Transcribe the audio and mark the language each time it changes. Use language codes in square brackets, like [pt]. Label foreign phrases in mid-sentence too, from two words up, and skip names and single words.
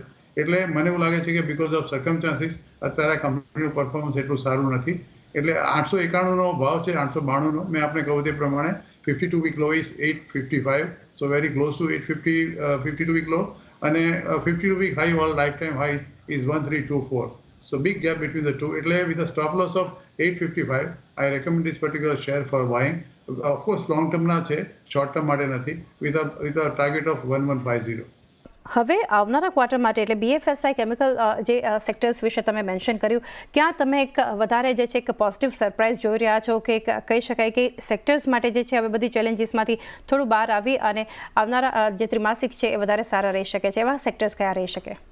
[gu] એટલે મને એવું લાગે છે કે [en] because of circumstances [gu] અત્યારે આ કંપનીનું પરફોર્મન્સ એટલું સારું નથી. એટલે 891નો ભાવ છે, 892નો. મેં આપને કહ્યું તે પ્રમાણે [en] 52 week low is 855, so very close to 52 week low. અને 52 week high all life time high is 1324. So big gap between the two. એટલે with a stop loss of 855, I recommend this particular share for buying. Of course, long term [gu] ના છે, [en] short term [gu] માટે નથી, [en] with a target of 1150. [gu] હવે આવનારા ક્વાર્ટર માટે એટલે BFSI કેમિકલ જે સેક્ટર્સ વિશે તમે મેન્શન કર્યું, ક્યાં તમે એક વધારે જે છે એક [en] positive surprise [gu] જોઈ રહ્યા છો કે કહી શકાય કે સેક્ટર્સ માટે જે છે હવે બધી ચેલેન્જીસમાંથી થોડું બહાર આવી અને આવનારા જે ત્રિમાસિક છે એ વધારે સારા રહી શકે છે, એવા સેક્ટર્સ કયા રહી શકે?